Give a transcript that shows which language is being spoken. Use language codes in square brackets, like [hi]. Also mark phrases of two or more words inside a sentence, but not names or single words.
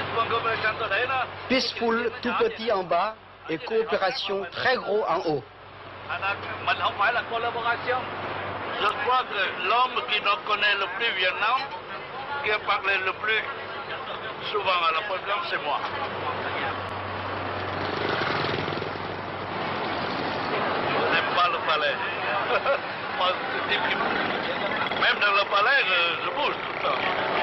[fr] Peaceful tout petit en bas et coopération très gros en haut. [vi] Mais không phải là collaboration. [fr] Je crois que l'homme qui nous connaît le plus Vietnam, qui a parlé le plus souvent à la présidence, c'est moi. Je n'aime pas le palais. Moi, même dans le palais, je bouge tout le temps.